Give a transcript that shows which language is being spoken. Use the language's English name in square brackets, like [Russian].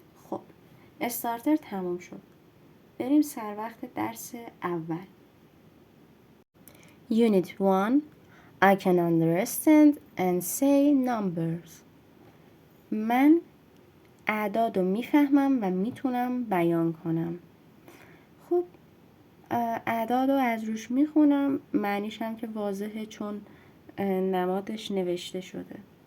[Persian] خب استارتر تموم شد، بریم سر وقت درس اول. [English] Unit 1 I can understand and say numbers. [Persian] من اعداد رو میفهمم و میتونم بیان کنم. خب اعداد رو از روش میخونم، معنیش هم که واضحه چون نمادش نوشته شده.